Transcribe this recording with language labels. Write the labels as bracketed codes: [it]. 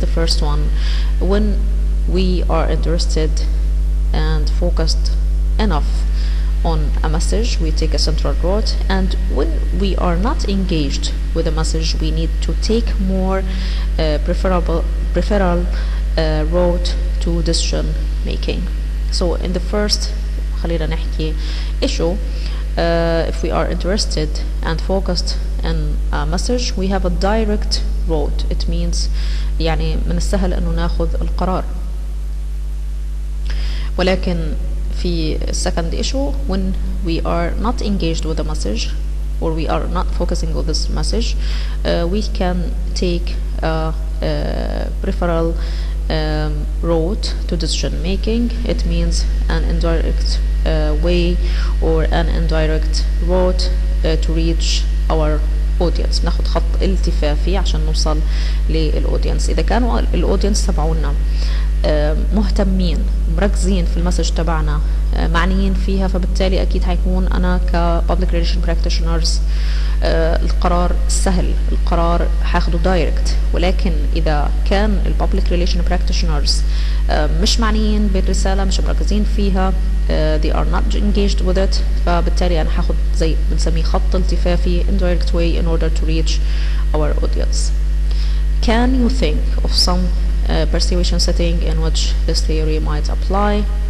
[en] The first one, when we are interested and focused enough on a message, we take a central route, and when we are not engaged with a message, we need to take more preferable route to decision making. So in the first [ar] خلينا نحكي [en] issue, if we are interested and focused in a message, we have a direct route. It means [ar] يعني من السهل انه ناخذ القرار. ولكن في [en] second issue, when we are not engaged with the message or we are not focusing on this message, we can take a preferable route to decision making. It means an indirect way or an indirect route to reach our audience. [ar] ناخد خط التفافي عشان نوصل للأودينس. إذا كانوا الأودينس تبعونا مهتمين مركزين في المسج تبعنا معنيين فيها، فبالتالي أكيد هيكون أنا ك public relation practitioners القرار سهل، القرار هاخده دايركت. ولكن إذا كان ال public relation practitioners مش معنيين بالرسالة، مش مركزين فيها، [en] they are not engaged with it، [ar] فبالتالي أنا هاخد زي بنسميه خط التفافي [en] indirect way in order to reach our audience. Can you think of some persuasion setting in which this theory might apply?